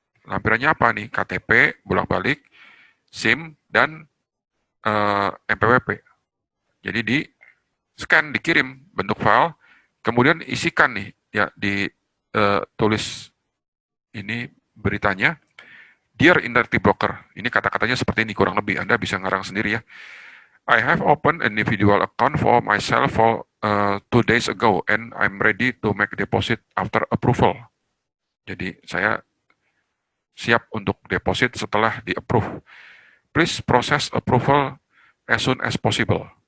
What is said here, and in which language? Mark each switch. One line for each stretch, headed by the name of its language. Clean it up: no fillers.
Indonesian: Lampirannya apa nih? KTP, bolak-balik, SIM dan MPWP. Jadi di scan, dikirim bentuk file, kemudian isikan nih ya di tulis ini beritanya.
English: Dear Interactive Broker,
Indonesian: ini kata-katanya seperti ini kurang lebih, Anda bisa ngarang sendiri ya.
English: I have opened an individual account for myself for 2 days ago and I'm ready to make deposit after approval.
Indonesian: Jadi saya siap untuk deposit setelah di-approve.
English: Please process approval as soon as possible.